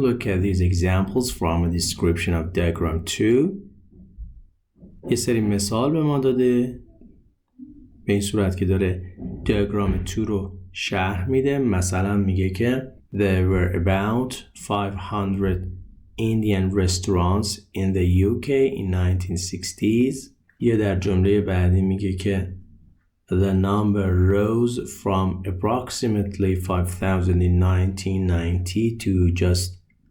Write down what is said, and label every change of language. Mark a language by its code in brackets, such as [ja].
[en] Look at these examples from a description of diagram 2. [fa] یه سری مثال به ما داده به این صورت که داره دیاگرام 2 رو شرح میده. مثلا میگه که [en] There were about 500 Indian restaurants in the UK in 1960s. [fa] یا در جمله بعدی میگه که [en] The number rose from approximately 5,000 in 1990 to just